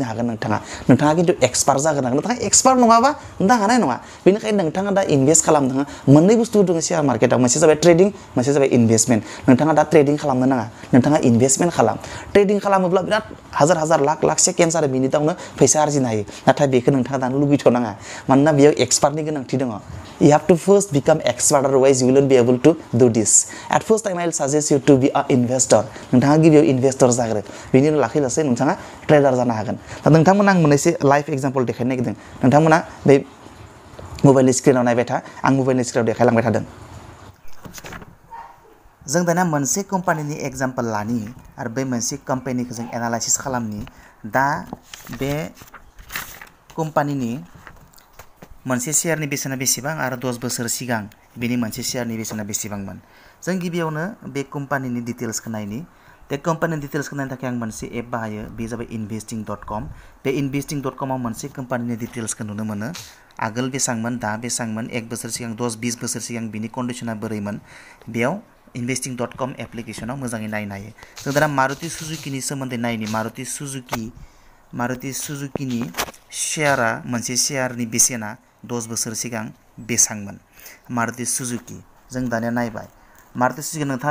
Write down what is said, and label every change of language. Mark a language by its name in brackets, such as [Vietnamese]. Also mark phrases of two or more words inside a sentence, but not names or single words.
[Bodo] हागोन नोंथाङा खिन्थु एक्सपार्ट जागोन नोंथाङा एक्सपार्ट नङाबा नोंथाङा हानाय नङा बेनिखायनो नोंथाङा दा इनभेस्ट खालामनो मोननै बुस्थु दङ शेयार मार्केटाव मोनसे जाबाय ट्रेडिं मोनसे जाबाय इनभेस्टमेन्ट नोंथाङा दा ट्रेडिं खालामनो नाङा नोंथाङा इनभेस्टमेन्ट खालाम ट्रेडिं खालामोब्ला बिराद हाजार लाख सेकेन्ड्स आरो मिनिटावनो फैसा आरजिनो हायो नाथाय बेखौ नोंथाङा दानो लुगैथ'नाङा मानोना बेयाव एक्सपार्टनि गोनांथि दङ [English] you have to first become expert otherwise you won't be able to do this at first time I'll suggest you to be a investor [Bodo] नोंथाङा गिबियाव इनभेस्टर जाग्रो बेनि उनाव लासै लासै नोंथाङा ट्रेडार जानो हागोन दा नोंथांमोना आं मोननैसो [English] live example [Bodo] देखायनो नागिरदों नोंथांमोना बे मबाइलनि स्क्रिनाव नायबाय था आं मबाइलनि स्क्रिनाव देखायलांबाय थादों जों दाना मोनसे कम्पानिनि एग्जाम्पल लानि आरो बे मोनसे कम्पानिखौ जों एनालाइसिस खालामनि दा बे कम्पानिनि मोनसे शेयारनि बेसेना बेसेबां आरो 10 बोसोर सिगां बेनि मोनसे शेयारनि बेसेना बेसेबांमोन जों गिबियावनो बे कम्पानिनि डिटेल्सखौ नायनि बे कम्पानिनि डिटेल्सखौ नायनो थाखाय आं मोनसे एप बाहायो बे जाबाय investing.com बे investing.com आव मोनसे कम्पानिनि डिटेल्सखौ नुनो मोनो आगोल बेसांमोन दा बेसांमोन 1 बोसोर सिगां 10-20 बोसोर सिगां बिनि कन्डिशना बोरैमोन बेयाव investing.com एप्लिकेशनाव मोजाङै नायनो हायो जों दा मारुति सुजुकिनि सोमोन्दै नायनि मारुति सुजुकिनि शेयारा मोनसे शेयारनि बेसेना 10 बोसोर सिगां बेसांमोन मारुति सुजुकी जों दानिया नायबाय मारुति सुजुकी नोंथाङा